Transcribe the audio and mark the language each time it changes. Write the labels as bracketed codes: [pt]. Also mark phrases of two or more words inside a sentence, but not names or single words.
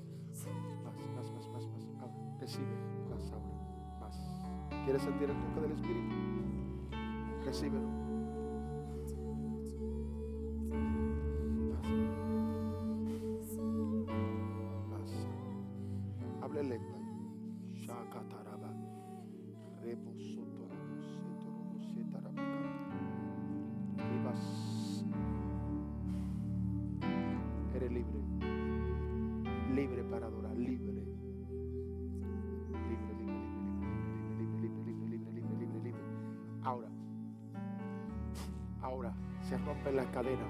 [es] Ahora, recibe más ahora. Más. ¿Quieres sentir el toque del Espíritu? Recíbelo. Más. Hable lengua. Shakataraba. Reposotorobo, setorobo, setarabaka. Ribas. Eres libre. Libre para adorar. Libre. Libre. Ahora se rompen las cadenas.